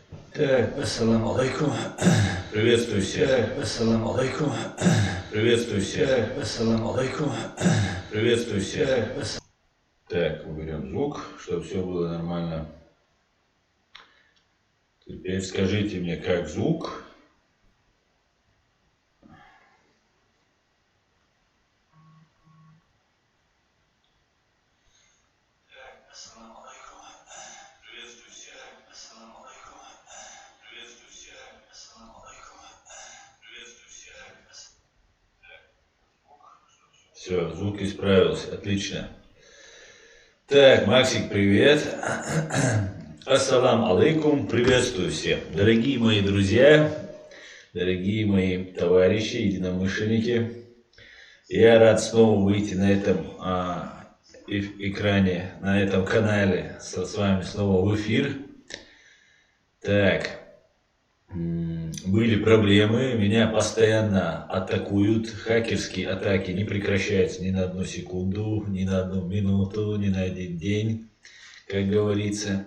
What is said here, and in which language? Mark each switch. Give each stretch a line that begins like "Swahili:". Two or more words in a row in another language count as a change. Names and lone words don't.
Russian: Так,
Arabic: السلام عليكم.
Russian: Приветствую всех. Так,
Arabic: السلام عليكم.
Russian: Приветствую всех. Так,
Arabic: السلام عليكم.
Russian: Приветствую всех. Так, Так, уберем звук, чтобы все было нормально. Теперь скажите мне, как звук?
Arabic: السلام عليكم.
Russian: Приветствую всех.
Arabic: السلام عليكم.
Russian: Приветствую всех.
Arabic: السلام عليكم.
Russian: Приветствую всех. Все, звук исправился, отлично. Так, Максик, привет.
Arabic: السلام عليكم,
Russian: приветствую всех. Дорогие мои друзья, дорогие мои товарищи, единомышленники, я рад снова выйти на этом экране, на этом канале с вами снова в эфир. Так, были проблемы, меня постоянно атакуют, хакерские атаки не прекращаются ни на одну секунду, ни на одну минуту, ни на один день, как говорится.